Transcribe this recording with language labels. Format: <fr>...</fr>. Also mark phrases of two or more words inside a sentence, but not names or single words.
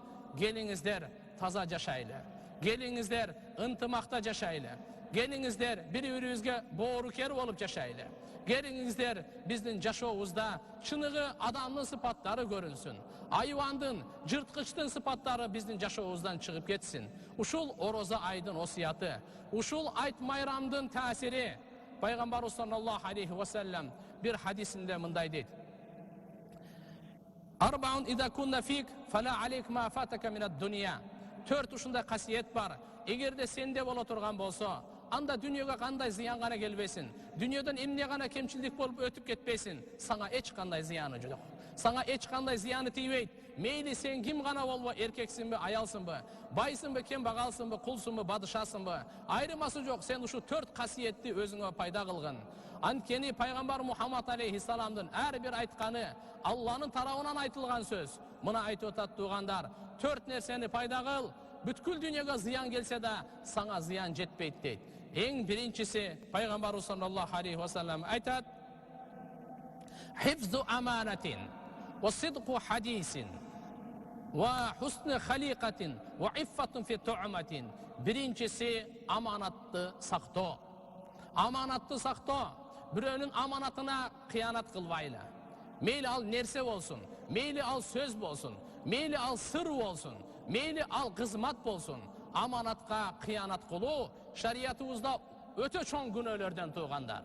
<ky>Келиңиздер таза жашайлы, келиңиздер ынтымакта жашайлы, келиңиздер бири-бирибизге боорукер болуп жашайлы. Келиңиздер биздин жашообузда чыныгы адамдын сыпаттары көрүнсүн. Айвандын, жырткычтын сыпаттары биздин жашообуздан чыгып кетсин. Ушул ороза айдын осуяты, ушул айт майрамдын таасири. Пайгамбарыбыз</ky> <ar>صلى الله عليه وسلم</ar> <ky>бир хадисинде мындай дейт:</ky> <ar>أربع إذا كن فيك فلا عليك ما فاتك من الدنيا.</ar> <ky>4 ушундай касиет бар. Эгерде сенде боло турган болсо, анда дүйнөгө кандай зыян гана келбесин, дүйнөдөн эмне гана кемчилдик болуп өтүп кетпесин, сага эч кандай зыяны жок. Сага эч кандай зыяны тийбейт. Мейли сен ким гана болбо, эркексиңби, аялсыңбы, байсыңбы, кембагалсыңбы, кулсуңбу, бадышасыңбы, айрымасы жок. Сен ушу 4 касиетти өзүңө пайда кылгын. Анткени пайгамбар Мухаммад алейхиссаламдын ар бир айтканы Алланын тарабынан айтылган сөз. Мына айтып атат туугандар, 4 нерсени пайда кыл, бүткүл дүйнөгө зыян келсе да сага зыян жетпейт дейт. Эң биринчиси пайгамбарыбыз</ky> <ar>صلى الله عليه وسلم айтат: حفظ أمانة وصدق حديث وحسن خليقة وعفة في طعمة.</ar> <ky>Биринчиси аманатты сактоо. Аманатты сактоо. Бирөөнүн аманатына кыянат кылбайлы. Мейли ал нерсе болсун, мейли ал сөз болсун, мейли ал сыр болсун, мейли ал кызмат болсун, аманатка кыянат кылуу шариятыбызда өтө чоң күнөөлөрдөн туугандар.</ky>